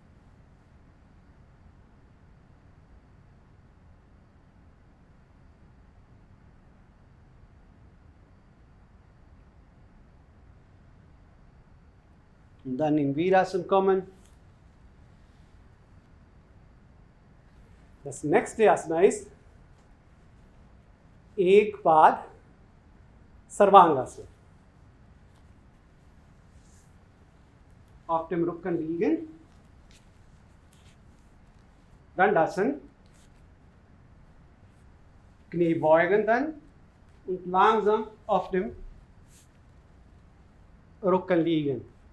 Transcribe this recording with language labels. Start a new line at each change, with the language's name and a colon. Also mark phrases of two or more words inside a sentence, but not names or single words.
German: Und dann in Virasana kommen. Das nächste Asana ist
Sanskrit: एक पाद
German: Sarvangasana. Auf dem Rücken liegen. Dandasana. Knie beugen dann und langsam auf dem Rücken liegen.